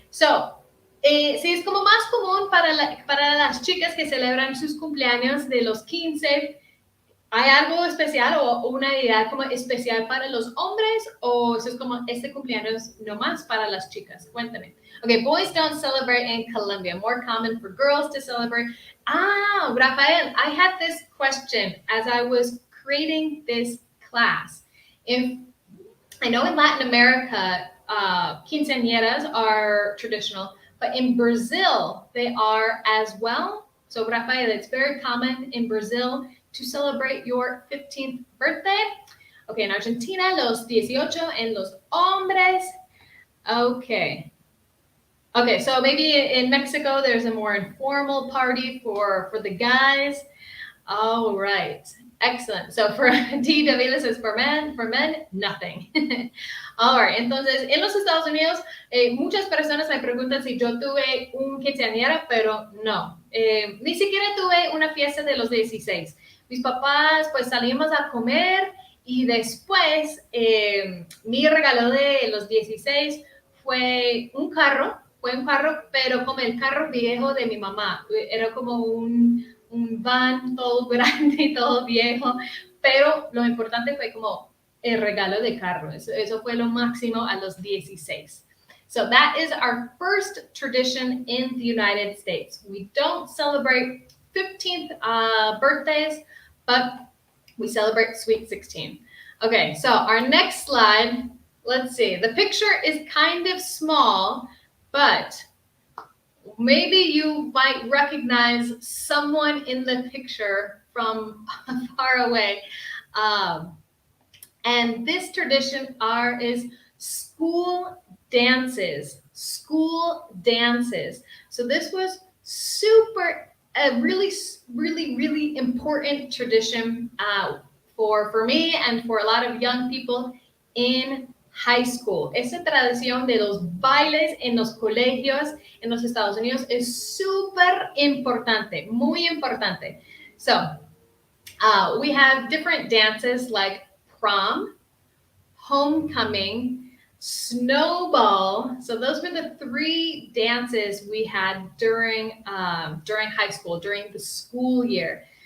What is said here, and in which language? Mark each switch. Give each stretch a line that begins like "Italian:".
Spanish: So, si es como más común para las chicas que celebran sus cumpleaños de los 15, ¿hay algo especial o una idea como especial para los hombres o eso es como este cumpleaños nomás para las chicas? Cuéntame.
English: Okay, boys don't celebrate in Colombia. More common for girls to celebrate. Rafael, I had this question as I was creating this class. I know in Latin America, quinceañeras are traditional, but in Brazil, they are as well. So, Rafael, it's very common in Brazil to celebrate your 15th birthday. Okay, in Argentina,
Spanish: los 18 en los hombres.
English: Okay. Okay, so maybe in Mexico, there's a more informal party for the guys. All right. Excellent. So for D. Davila says for men, nothing. All right.
Spanish: Entonces, en los Estados Unidos, muchas personas me preguntan si yo tuve un quinceañera, pero no. Ni siquiera tuve una fiesta de los 16. Mis papás, pues salimos a comer y después mi regalo de los 16 fue un carro, pero como el carro viejo de mi mamá. Era como un van todo grande y todo viejo, pero lo importante fue como el regalo de carro. Eso fue lo máximo a los 16.
English: So that is our first tradition in the United States. We don't celebrate 15th birthdays, but we celebrate Sweet 16. Okay, so our next slide, let's see. The picture is kind of small, but maybe you might recognize someone in the picture from far away. And this tradition is school dances. School dances. So this was a really important tradition for me and for a lot of young people in high school. Esa tradición de los bailes en los colegios en los Estados Unidos es súper importante, muy importante. So we have different dances like prom, homecoming, snowball. So those were the 3 dances we had during high school, during the school year.